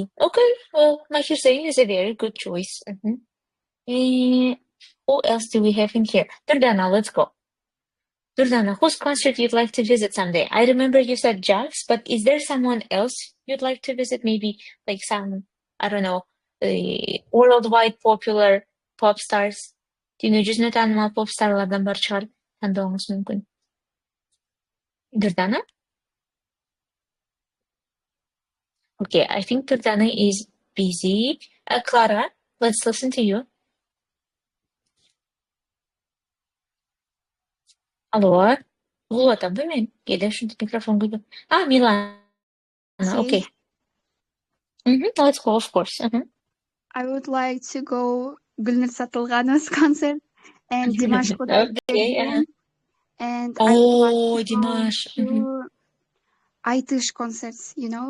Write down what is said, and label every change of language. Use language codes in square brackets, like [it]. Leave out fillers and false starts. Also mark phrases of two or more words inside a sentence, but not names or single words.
[en] Okay, well, my Hussein is a very good choice. Who else do we have in here? Durdana, let's go. Durdana, whose concert you'd like to visit someday? I remember you said Jax, but is there someone else you'd like to visit? Maybe like some, I don't know, worldwide popular pop stars. [ky] Дүние жүзүнө таанымал pop stарлардан бар чыгар, тандооңуз мүмкүн. [en] Durdana? Okay, I think Durdana is busy. Clara, let's listen to you. [ru] Алло, вот, [ky] мен кээде ушинтип микрофон куйдум. Милана, [en] okay. Let's go, of course. I would like to go Gülnur Satılgan's concert and Dimash Kudaibergen. And I would like to go to Aytish concerts, you know.